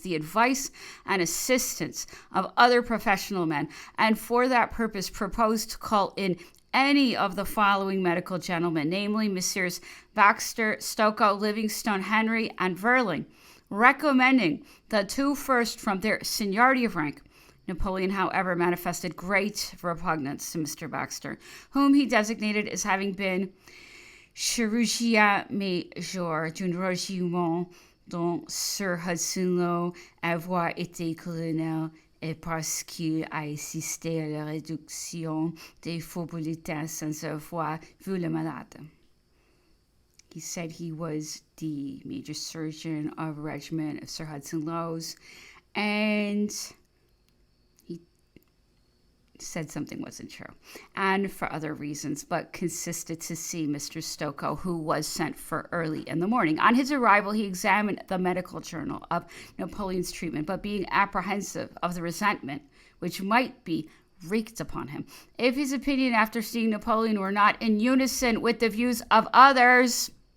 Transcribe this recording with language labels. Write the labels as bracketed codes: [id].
[en] The advice and assistance of other professional men, and for that purpose proposed to call in any of the following medical gentlemen, namely Messrs. Baxter, Stokoe, Livingstone, Henry, and Verling, recommending the two first from their seniority of rank. Napoleon, however, manifested great repugnance to Mr. [fr] Baxter, whom he designated as having been chirurgien major d'un régiment dont Sir Hudson Lowe avoir été colonel, et parce qu'il a assisté à la réduction des faux bulletins sans avoir vu le malade. [en] He said he was the major surgeon of a regiment of Sir Hudson Lowe's, and said something wasn't true, and for other reasons, but consisted to see Mr. Stokoe, who was sent for early in the morning. On his arrival, he examined the medical journal of Napoleon's treatment, but being apprehensive of the resentment which might be wreaked upon him if his opinion after seeing Napoleon were not in unison with the views of others,